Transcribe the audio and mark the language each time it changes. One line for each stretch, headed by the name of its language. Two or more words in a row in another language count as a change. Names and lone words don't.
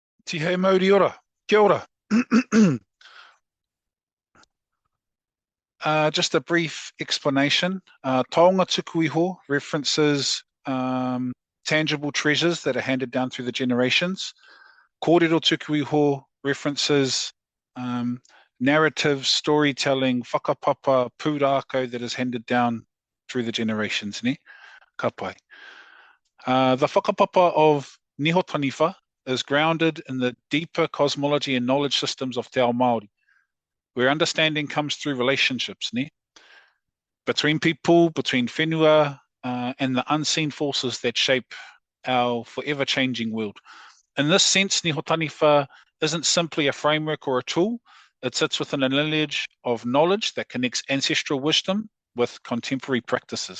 Māori: Tihe mauri ora. Kia ora.
English: Just a brief explanation.
Māori: Taonga tuku iho
English: references tangible treasures that are handed down through the generations.
Māori: Kōrero tuku iho
English: references narrative, storytelling,
Māori: whakapapa, pūrākau
English: that is handed down through the generations.
Māori: Ne? Ka pai.
English: The whakapapa of Niho Taniwha is grounded in the deeper cosmology and knowledge systems of
Māori: te ao Māori,
English: where understanding comes through relationships, ne? Between people, between whenua, and the unseen forces that shape our forever changing world. In this sense, Niho Taniwha isn't simply a framework or a tool. It sits within a lineage of knowledge that connects ancestral wisdom with contemporary practices.